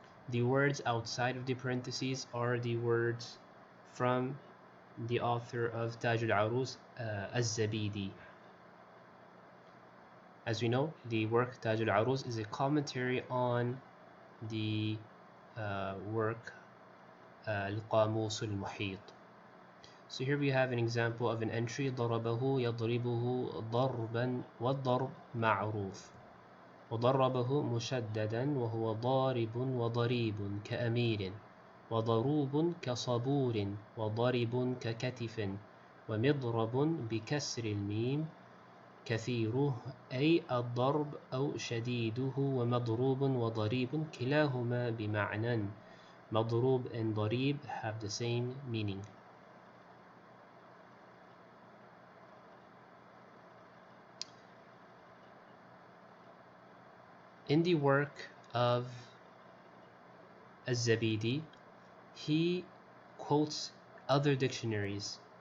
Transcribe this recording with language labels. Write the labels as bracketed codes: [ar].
[en] The words outside of the parentheses are the words from the author of Taj al-Arus, al-Zabīdī. As we know, the work Taj al-Arus is a commentary on the work القاموس المحيط. So here we have an example of an entry [ar] ضربه يضربه ضربا والضرب معروف وضربه مشددا وهو ضارب وضريب كأمير وضروب كصبور وضرب ككتف ومضرب بكسر الميم كثيره أي الضرب أو شديده ومضروب وضريب كلاهما بمعنى. [en] مضروب and ضريب have the same meaning. In the work of al-Zabīdī, he quotes other dictionaries.